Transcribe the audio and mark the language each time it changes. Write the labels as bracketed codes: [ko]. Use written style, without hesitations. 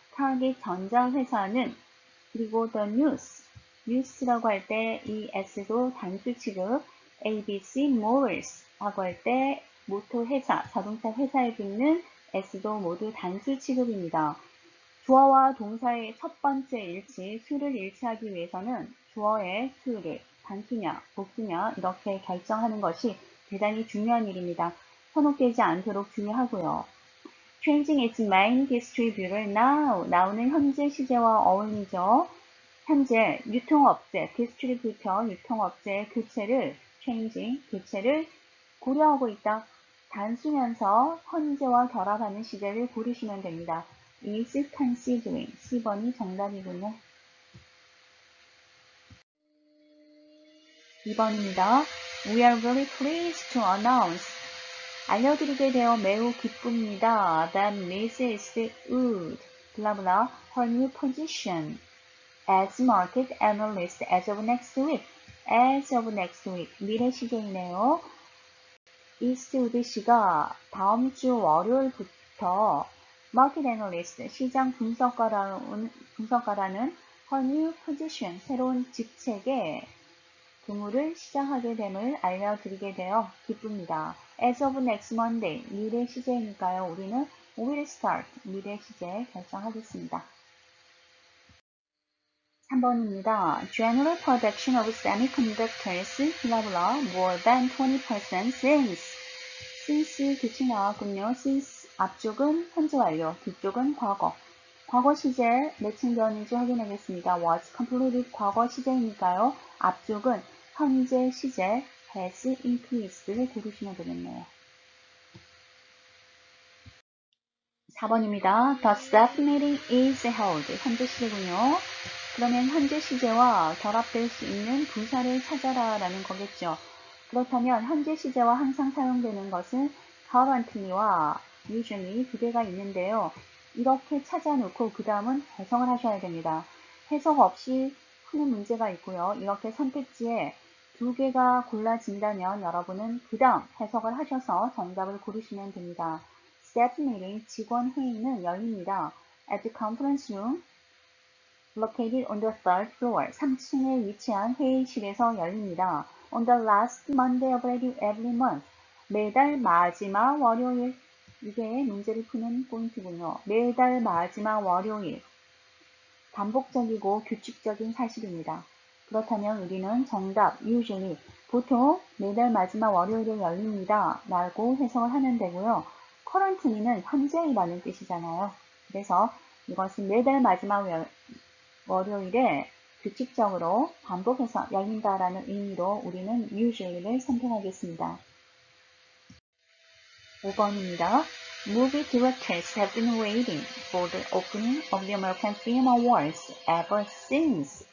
[ko] Target 전자회사는 그리고 The News, News라고 할 때 이 S도 단수 취급, ABC Motors 라고 할 때 모터 회사, 자동차 회사에 붙는 S도 모두 단수 취급입니다. 주어와 동사의 첫 번째 일치, 수를 일치하기 위해서는 주어의 수를 단수냐, 복수냐 이렇게 결정하는 것이 대단히 중요한 일입니다. 현혹되지 않도록 주의하고요. [en] Changing its main distributor now. [ko] now는 현재 시제와 어울리죠. 현재 유통업체, distributor, 유통업체의 교체를 changing, 교체를 고려하고 있다. 단수면서 현재와 결합하는 시제를 고르시면 됩니다. is considering. 10번이 정답이군요. 2번입니다. [en] We are very pleased to announce. [ko] 알려드리게 되어 매우 기쁩니다. [en] That Mrs. Wood, 블라블라, her new position as market analyst as of next week. as of next week. [ko] 미래 시제이네요. 이스트우드 씨가 다음 주 월요일부터 마켓 애널리스트, 시장 분석가라는 her new position, 새로운 직책에 근무를 시작하게 됨을 알려드리게 되어 기쁩니다. As of next Monday, 미래 시제니까요. 우리는 will start, 미래 시제 결정하겠습니다. 3번입니다. [en] General production of semiconductors, blah blah, more than 20% since [ko] 규칙 나왔군요. since 앞쪽은 현재 완료, 뒤쪽은 과거. 과거 시제 몇층 되었는지 확인하겠습니다. was completed 과거 시제이니까요. 앞쪽은 현재 시제 has increased를 고르시면 되겠네요. 4번입니다. [en] The staff meeting is held. [ko] 현재 시제군요. 그러면 현재 시제와 결합될 수 있는 부사를 찾아라 라는 거겠죠. 그렇다면 현재 시제와 항상 사용되는 것은 currently와 usually 두 개가 있는데요. 이렇게 찾아놓고 그 다음은 해석을 하셔야 됩니다. 해석 없이 푸는 문제가 있고요. 이렇게 선택지에 두 개가 골라진다면 여러분은 그 다음 해석을 하셔서 정답을 고르시면 됩니다. [en] Staff meeting, [ko] 직원 회의는 열립니다. [en] At the conference room, located on the third floor, [ko] 3층에 위치한 회의실에서 열립니다. [en] On the last Monday of every month, [ko] 매달 마지막 월요일, 이게 문제를 푸는 포인트군요. 매달 마지막 월요일, 반복적이고 규칙적인 사실입니다. 그렇다면 우리는 정답, usually, 보통 매달 마지막 월요일에 열립니다 라고 해석을 하면 되고요. currently는 현재이라는 뜻이잖아요. 그래서 이것은 매달 마지막 월요일에 규칙적으로 반복해서 열린다라는 의미로 우리는 usually를 선택하겠습니다. 5번입니다. [en] Movie directors have been waiting for the opening of the American Film Awards ever since.